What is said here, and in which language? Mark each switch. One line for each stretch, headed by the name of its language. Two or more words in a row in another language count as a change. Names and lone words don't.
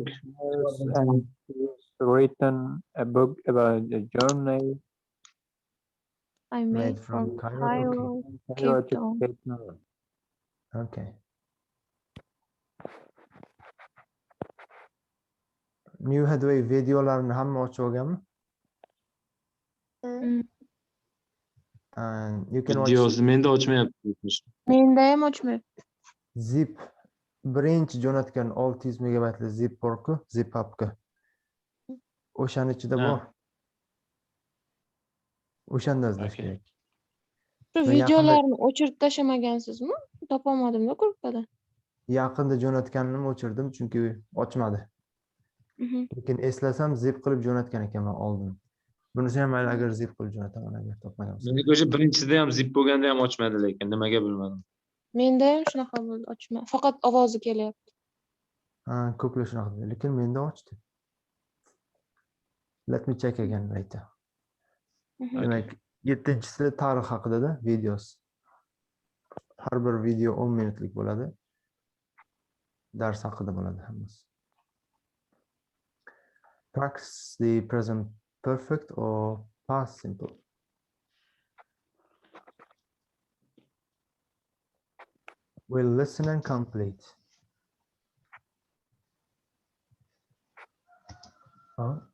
English: And she's written a book about a journey I made from Cairo, Cape Town.
Uzbek: Okay. New Headway videolarni hamma ochib olganmi?
English: And you can watch
Uzbek: Videosi menda ochmayapti. Menda ham ochmayapti. zip birinchi jo'natgan 600 megabaytli zip bor-ku, zip papka. O'shani ichida bor. O'shanda izlash kerak. Shu videolarni o'chirib tashlamagansiz-mi? Topolmadim-da gruppada. Yaqinda jo'natganimni o'chirdim chunki ochmadi. Lekin eslasam zip qilib jo'natgan ekanman oldin. Bunisi ham mayli agar zip qilib jo'nataman agar topmagan bo'lsam. Menga o'sha birinchisida ham zip bo'lganda ham ochmadi lekin nimaga bilmadim. Menda ham shunaqa bo'ldi, ochma. Faqat ovozi kelyapti. Ha, ko'plar shunaqa deydi, lekin menda ochdi.
English: Let me check again later.
Uzbek: Demak, 7-chisi tarix haqida-da videosi. Har bir video 10 minutlik bo'ladi. Dars haqida bo'ladi hammasi.
English: Practice the present perfect or past simple. We'll listen and complete. Oh.